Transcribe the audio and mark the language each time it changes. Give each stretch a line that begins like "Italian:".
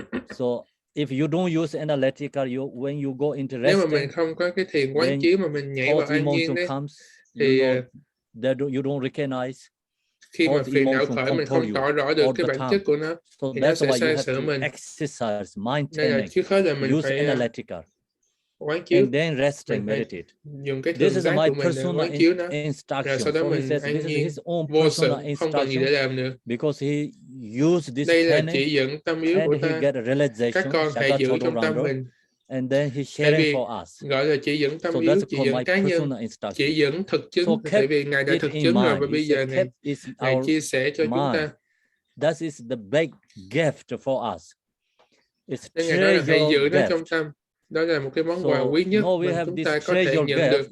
English: So if you don't use analytical, when you go into resting,
Vietnamese: nếu mà mình không có cái thiền quán chiếu mà mình nhảy vào an nhiên đấy, thì
English: you don't recognize.
Vietnamese: Khi mà phiền não khởi mình không tỏ rõ được cái bản chất của nó, thì nó sẽ sai sửa mình. Nên là trước hết là mình phải quán chiếu.
English: And then rest and meditate.
Vietnamese: Dùng cái thường giác của mình để quán chiếu nó. Rồi sau đó mình an nhiên, vô sự, không còn gì để làm nữa.
English: Because he used this
Vietnamese: đây là chỉ dẫn tâm yếu của ta. Các con hãy giữ trong tâm mình.
English: And then he sharing for us.
Vietnamese: Gọi là chỉ dẫn tâm yếu, chỉ dẫn cá nhân, chỉ dẫn thực chứng. Tại vì Ngài đã thực chứng rồi và bây giờ Ngài chia sẻ cho chúng ta.
English: That is the big gift for us. It's
Vietnamese: Ngài nói là hãy giữ nó trong tâm. Đó là một cái món quà quý nhất mà chúng ta có thể nhận được.